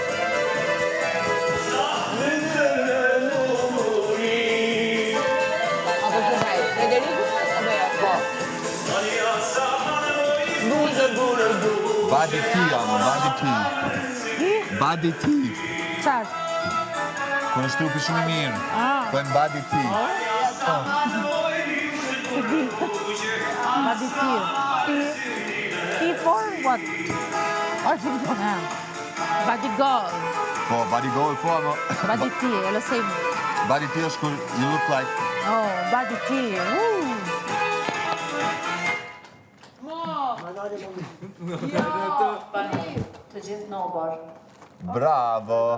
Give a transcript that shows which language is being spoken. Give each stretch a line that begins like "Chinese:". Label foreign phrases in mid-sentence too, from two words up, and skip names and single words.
Albanian: Apo të hajt, Federiku? Apo ja, po.
English: Badi ti, amo, badi ti. Badi ti.
Albanian: Qarë? Kër është trupi shumë i mirë. Po e në
English: badi ti. Body tea. Tea for what? Body goal.
Albanian: Po,
English: badi goal,
Albanian: po, amo.
English: Body tea,
Italian: è lo same.
English: Badi ti
Albanian: është kur
English: you look like. Oh, body tea.
Albanian: Të gjithë në obar. Bravo.